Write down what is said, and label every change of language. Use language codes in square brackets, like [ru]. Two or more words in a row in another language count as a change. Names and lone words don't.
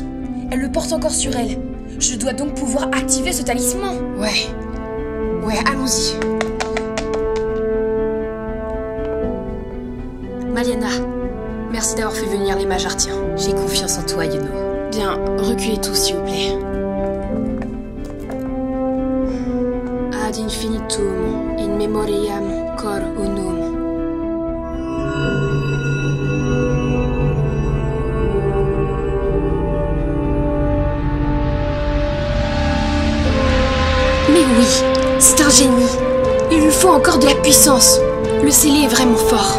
[fr] Elle le porte encore sur elle. Je dois donc pouvoir activer ce talisman. Ouais, allons-y. Maliana, merci d'avoir fait venir les mages artiens. J'ai confiance en toi, Yuno. Bien, reculez tous, s'il vous plaît. [la] Ad infinitum, in memoriam cor unum. [fr] Mais oui, c'est un génie. Il lui faut encore de la puissance. Le scellé est vraiment fort.